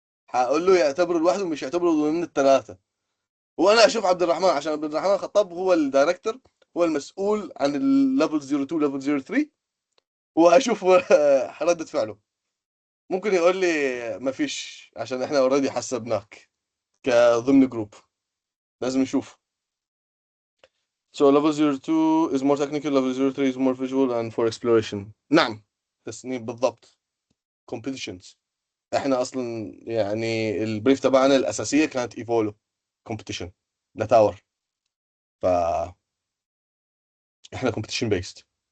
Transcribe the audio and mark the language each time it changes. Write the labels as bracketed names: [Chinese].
[Arabic] هقول له يعتبره لوحده، مش يعتبره ضمن الثلاثه. وانا اشوف عبد الرحمن، عشان عبد الرحمن خطاب هو الدايركتور، هو المسؤول عن الليفل 02 ليفل 03، وهشوف ردة فعله. ممكن يقول لي ما فيش، عشان احنا اوريدي حسبناك كضمن جروب، لازم نشوف. [English] So level 02 is more technical, level 03 is more visual and for exploration. [Arabic] نعم، تصنيف بالضبط. competitions. احنا اصلا يعني البريف تبعنا الاساسيه كانت ايفولو competition لتاور، ف احنا competition based.